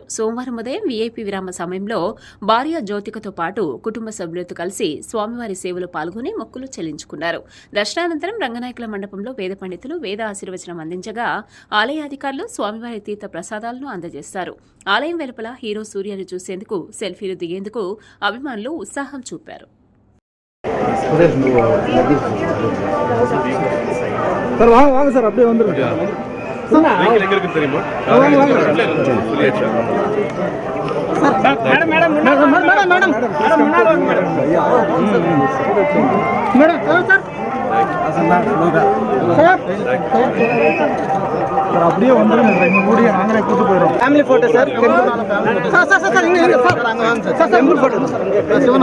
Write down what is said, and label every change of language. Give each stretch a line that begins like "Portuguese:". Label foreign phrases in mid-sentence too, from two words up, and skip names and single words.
Telugu: సోమవారం ఉదయం వీఐపీ విరామ సమయంలో భార్య జ్యోతికతో పాటు కుటుంబ సభ్యులతో కలిసి స్వామివారి సేవలో పాల్గొని మొక్కులు చెల్లించుకున్నారు. దర్శనానంతరం రంగనాయకుల మండపంలో వేద పండితులు వేద ఆశీర్వచనం అందించగా ఆలయాధికారులు స్వామివారి తీర్థ ప్రసాదాలను అందజేస్తారు. ఆలయం వెలుపల హీరో సూర్యను చూసేందుకు సెల్ఫీలు దిగేందుకు అభిమానులు ఉత్సాహం చూపారు.
Tamil: சார் வாங்க வாங்க சார் அப்படியே வந்துருங்க தெரியுமா மேடம் மேடம் மேடம் மேடம் மேடம் மேடம் சார் அப்படியே வந்துருங்க எங்க கூடிய நாங்களே கூட்டு போயிடும்
English: family photo
Tamil: சார் சார் சார் சார் இங்க சார் நாங்க வாங்க சார்
English: family photo
Tamil: சார்